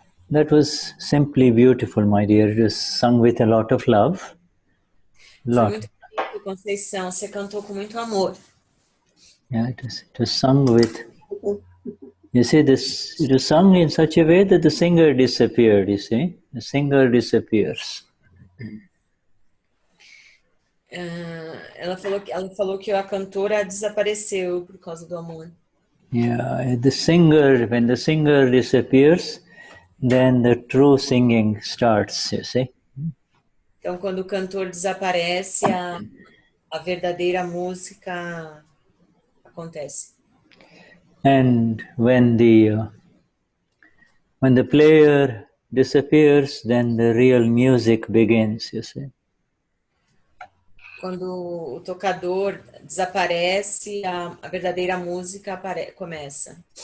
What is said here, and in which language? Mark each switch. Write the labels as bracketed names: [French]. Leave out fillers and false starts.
[English] That was simply beautiful, my dear. It was sung with a lot of love. [Portuguese] Foi [English] Lot. [Portuguese] muito bonito, Conceição. Você cantou com muito amor. [English] Yeah, it was sung with. You see, this it was sung in such a way that the singer disappeared. You see, the singer disappears. [Portuguese] Ela falou que a cantora desapareceu por causa do amor. [English] Yeah, the singer. When the singer disappears, then the true singing starts. You see. [Portuguese] Então, quando o cantor desaparece, a verdadeira música acontece. [English] And when the player disappears, then the real music begins. You see. [Portuguese] Quando o tocador desaparece, a verdadeira música começa.